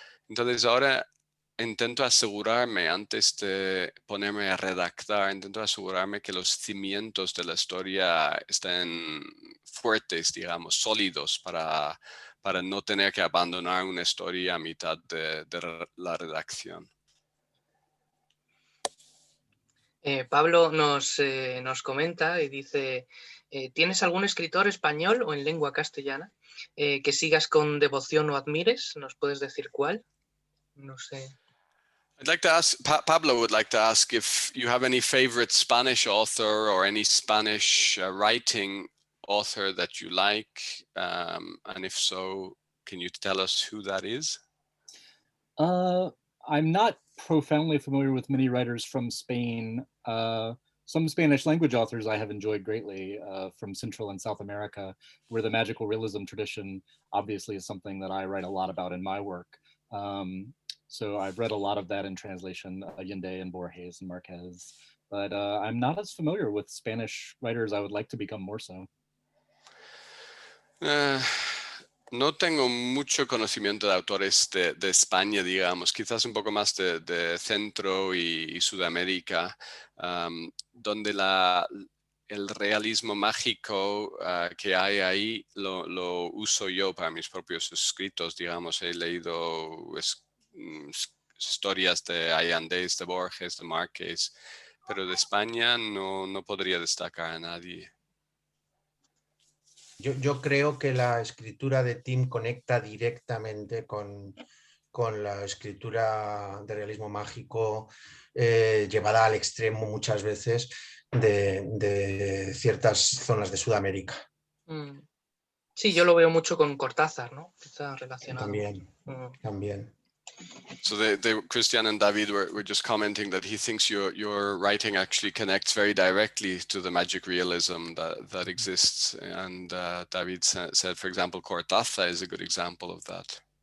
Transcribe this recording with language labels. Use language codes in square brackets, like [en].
[es] Entonces ahora intento asegurarme, antes de ponerme a redactar, intento asegurarme que los cimientos de la historia estén fuertes, digamos, sólidos, para no tener que abandonar una historia a mitad de la redacción. Pablo nos comenta y dice, ¿tienes algún escritor español o en lengua castellana que sigas con devoción o admires? ¿Nos puedes decir cuál? No sé. [en] I'd like to ask, Pablo would like to ask if you have any favorite Spanish author or any Spanish writing author that you like, and if so, can you tell us who that is? I'm not profoundly familiar with many writers from Spain. Some Spanish language authors I have enjoyed greatly from Central and South America, where the magical realism tradition obviously is something that I write a lot about in my work. So I've read a lot of that in translation, Allende and Borges and Marquez, but I'm not as familiar with Spanish writers. I would like to become more so. [es] No tengo mucho conocimiento de autores de España, digamos, quizás un poco más de Centro y Sudamérica, donde el realismo mágico que hay ahí lo uso yo para mis propios escritos, digamos. He leído historias de Allende, de Borges, de Márquez, pero de España no podría destacar a nadie. Yo creo que la escritura de Tim conecta directamente con la escritura de realismo mágico llevada al extremo muchas veces de ciertas zonas de Sudamérica. Sí, yo lo veo mucho con Cortázar, ¿no? Está relacionado. También. [en] So Christian and David were just commenting that he thinks your writing actually connects very directly to the magic realism that exists. And David said, for example, Cortázar is a good example of that.